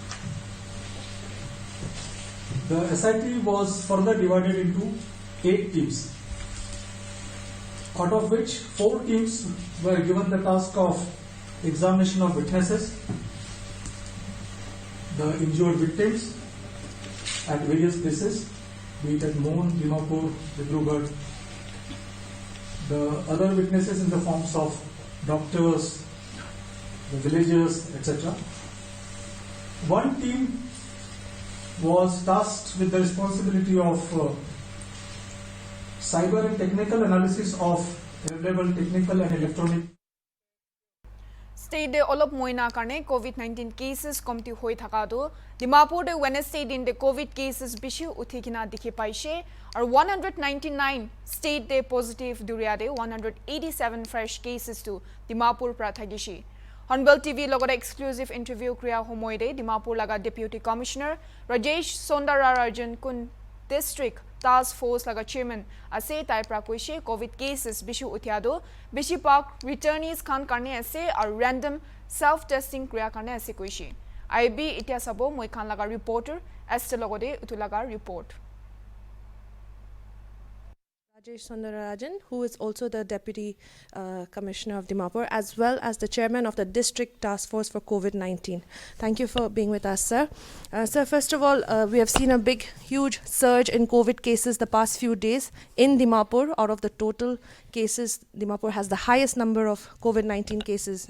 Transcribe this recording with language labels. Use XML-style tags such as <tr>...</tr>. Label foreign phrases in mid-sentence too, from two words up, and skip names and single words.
<en>The SIT was further divided into 8 teams, out of which 4 teams were given the task of examination of witnesses, the injured victims at various places, be it at Mon, Dimapur, Dimapur, the other witnesses in the forms of doctors, the villagers, etc. 1 team was tasked with the responsibility of cyber and technical analysis of available technical and electronic.</en> <nag>State de olop moina karne</nag> <en>COVID-19 cases</en> <nag>komti hoi thaka do Dimapur de Wednesday din de</nag> <en>COVID cases</en> <nag>bishi uthikina dikhi paishe or 199 state de positive duria de 187</nag> <en>fresh cases</en> <nag>to Dimapur prathagishi. HornbillTV logot</nag> <en>exclusive interview</en> <nag>kriya homoi de Dimapur laga</nag> <en>Deputy Commissioner</en> <nag>Rajesh Sondararajan kun</nag> <en>District Task Force</en> <nag>laga chairman ase tai pra koishe</nag> <en>COVID cases</en> <nag>bishu uthiado bishi</nag> <en>park returnees</en> <nag>khan karne ase or</nag> <en>random self testing</en> <nag>kriya karne ase koishe. IB itia sabo moi khan laga reporter este logode utu laga report.</nag> <en>Rajesh Sondararajan, who is also the Deputy Commissioner of Dimapur, as well as the Chairman of the District Task Force for COVID-19. Thank you for being with us, sir. Sir, first of all, we have seen a big, huge surge in COVID cases the past few days in Dimapur. Out of the total cases, Dimapur has the highest number of COVID-19 cases.</en>